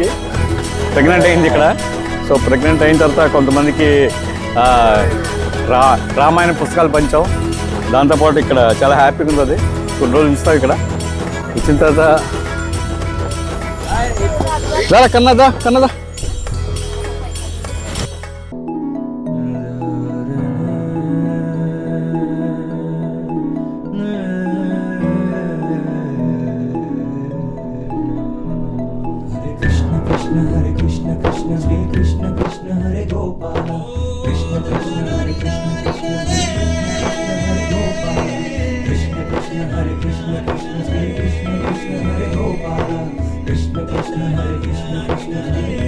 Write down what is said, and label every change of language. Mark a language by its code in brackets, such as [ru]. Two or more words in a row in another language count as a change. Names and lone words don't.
[te] ప్రెగ్నెంట్ అయింది ఇక్కడ. సో ప్రెగ్నెంట్ అయిన తర్వాత కొంతమందికి రామాయణ పుస్తకాలు పంచాం. దాంతోపాటు ఇక్కడ చాలా హ్యాపీగా ఉంది. అది కొన్ని రోజులు ఇస్తాం ఇక్కడ. ఇచ్చిన తర్వాత కన్నదా కన్నదా [sa] Hare Krishna Krishna Hare Krishna Krishna Hare Gopala Krishna Krishna Hare Krishna Krishna Hare Gopala Krishna Krishna Hare Krishna Krishna Hare Krishna Hare Gopala Krishna Krishna Hare Krishna Krishna Hare